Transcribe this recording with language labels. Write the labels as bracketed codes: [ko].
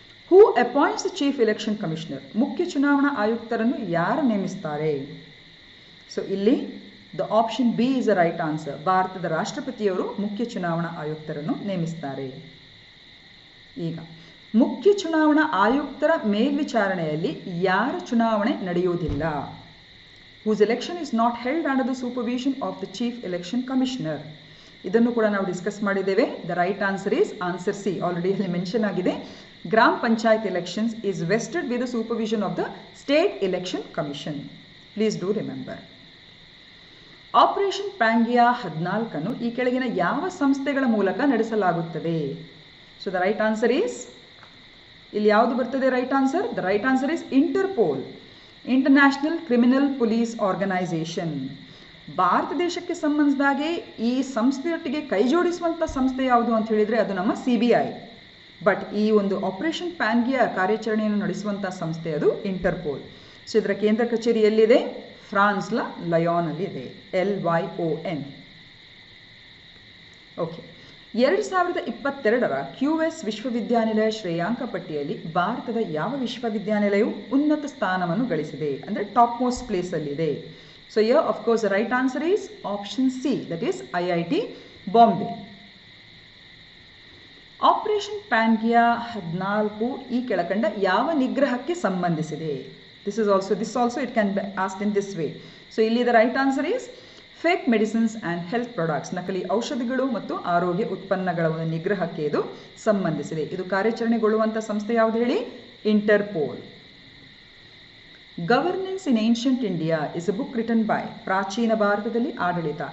[en] Who appoints the chief election commissioner? [kn] ಮುಖ್ಯ ಚುನಾವಣಾ ಆಯುಕ್ತರನ್ನು ಯಾರು ನೇಮಿಸ್ತಾರೆ? ಸೊ ಇಲ್ಲಿ [en] The option B is a right answer. [kn] ಭಾರತದ ರಾಷ್ಟ್ರಪತಿಯವರು ಮುಖ್ಯ ಚುನಾವಣಾ ಆಯುಕ್ತರನ್ನು ನೇಮಿಸ್ತಾರೆ. ಈಗ ಮುಖ್ಯ ಚುನಾವಣಾ ಆಯುಕ್ತರ ಮೇಲ್ವಿಚಾರಣೆಯಲ್ಲಿ ಯಾರ ಚುನಾವಣೆ ನಡೆಯುವುದಿಲ್ಲ? [en] whose election is not held under the supervision of the chief election commissioner. [kn] ಇದನ್ನು ಕೂಡ ನಾವು ಡಿಸ್ಕಸ್ ಮಾಡಿದ್ದೇವೆ. [en] The right answer is answer C. [kn] Already ಅಲ್ಲಿ ಮೆನ್ಷನ್ ಆಗಿದೆ. [en] Gram panchayat elections is vested with the supervision of the state election commission. Please do remember. [kn] Operation ಪ್ಯಾಂಗಿಯಾ 14 ಈ ಕೆಳಗಿನ ಯಾವ ಸಂಸ್ಥೆಗಳ ಮೂಲಕ ನಡೆಸಲಾಗುತ್ತದೆ? So [en] the right answer is, [kn] ಇಲ್ಲಿ ಯಾವುದು ಬರ್ತದೆ right answer? [en] The right answer is Interpol, international criminal police organisation. [kn] Bharat ದೇಶಕ್ಕೆ ಸಂಬಂಧಿಸಿದಾಗೆ ಈ ಸಂಸ್ಥೆಯೊಟ್ಟಿಗೆ ಕೈ ಜೋಡಿಸುವಂಥ ಸಂಸ್ಥೆ ಯಾವುದು ಅಂತ ಹೇಳಿದರೆ ಅದು ನಮ್ಮ CBI. ಬಟ್ ಈ ಒಂದು ಆಪರೇಷನ್ ಪ್ಯಾಂಗಿಯಾ ಕಾರ್ಯಾಚರಣೆಯನ್ನು ನಡೆಸುವಂಥ ಸಂಸ್ಥೆ ಅದು ಇಂಟರ್ಪೋಲ್. ಸೊ ಇದರ ಕೇಂದ್ರ ಕಚೇರಿ ಎಲ್ಲಿದೆ? ಫ್ರಾನ್ಸ್ನ ಲಯೋನಲ್ಲಿ ಇದೆ. LYON. [en] Okay. [kn] 2022ರ QS ವಿಶ್ವವಿದ್ಯಾನಿಲಯ ಶ್ರೇಯಾಂಕ ಪಟ್ಟಿಯಲ್ಲಿ ಭಾರತದ ಯಾವ ವಿಶ್ವವಿದ್ಯಾನಿಲಯವು ಉನ್ನತ ಸ್ಥಾನವನ್ನು ಗಳಿಸಿದೆ? ಅಂದರೆ top most ಪ್ಲೇಸಲ್ಲಿದೆ. [en] So here of course the right answer is option C, that is IIT Bombay. [kn] Operation ಪ್ಯಾಂಗಿಯಾ 14 ಈ ಕೆಳಕಂಡ ಯಾವ ನಿಗ್ರಹಕ್ಕೆ ಸಂಬಂಧಿಸಿದೆ? [en] this also it can be asked in this way. [kn] So ಇಲ್ಲಿ [en] the right answer is fake medicines and health products, [kn] ನಕಲಿ ಔಷಧಿಗಳು ಮತ್ತು ಆರೋಗ್ಯ ಉತ್ಪನ್ನಗಳ ಒಂದು ನಿಗ್ರಹಕ್ಕೆ ಇದು ಸಂಬಂಧಿಸಿದೆ. ಇದು ಕಾರ್ಯಾಚರಣೆಗೊಳ್ಳುವಂಥ ಸಂಸ್ಥೆ ಯಾವುದು ಹೇಳಿ? Interpol. [en] governance in ancient India is a book written by, [kn] ಪ್ರಾಚೀನ ಭಾರತದಲ್ಲಿ ಆಡಳಿತ.